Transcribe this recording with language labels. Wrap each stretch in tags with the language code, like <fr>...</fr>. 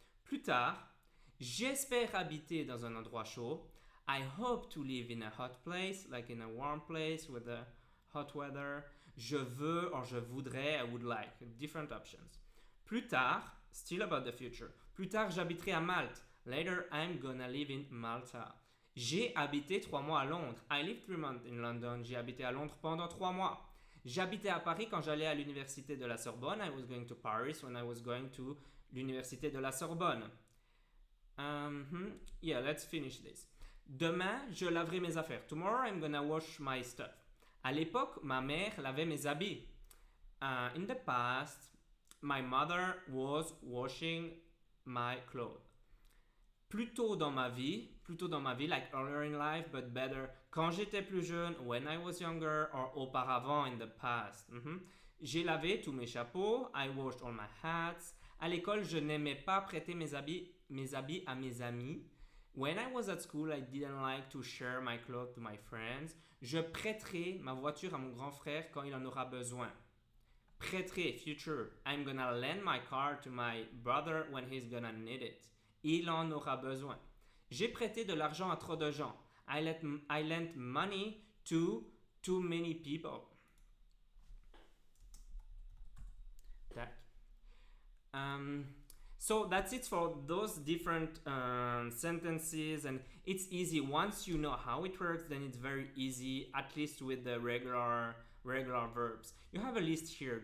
<fr>Plus tard, j'espère habiter dans un endroit chaud.</fr> <en>I hope to live in a hot place, like in a warm place with a hot weather.</en> <fr>Je veux</fr> <en>or je voudrais, I would like. Different options.</en> <fr>Plus tard,</fr> <en>still about the future.</en> <fr>Plus tard, j'habiterai à Malte.</fr> <en>Later, I'm gonna live in Malta.</en> <fr>J'ai habité 3 mois à Londres.</fr> <en>I lived 3 months in London.</en> <fr>J'ai habité à Londres pendant 3 mois. J'habitais à Paris quand j'allais à l'université de la Sorbonne.</fr> <en>I was going to Paris when I was going to</en> <fr>l'université de la Sorbonne.</fr> <en>Yeah, let's finish this.</en> <fr>Demain, je laverai mes affaires.</fr> <en>Tomorrow, I'm gonna wash my stuff.</en> <fr>À l'époque, ma mère lavait mes habits.</fr> <en>In the past, my mother was washing my clothes.</en> <fr>Plus tôt dans ma vie,</fr> <en>like earlier in life, but better,</en> <fr>quand j'étais plus jeune,</fr> <en>when I was younger, or auparavant in the past.</en> <fr>J'ai lavé tous mes chapeaux,</fr> <en>I washed all my hats.</en> <fr>À l'école, je n'aimais pas prêter mes habits à mes amis.</fr> <en>When I was at school, I didn't like to share my clothes to my friends.</en> <fr>Je prêterai ma voiture à mon grand frère quand il en aura besoin.</fr> <en>Prêterai, future. I'm gonna lend my car to my brother when he's gonna need it.</en> <fr>Il en aura besoin. J'ai prêté de l'argent à trop de gens.</fr> <en>I lent money to too many people. So that's it for those different sentences, and it's easy. Once you know how it works, then it's very easy, at least with the regular verbs. You have a list here.</en>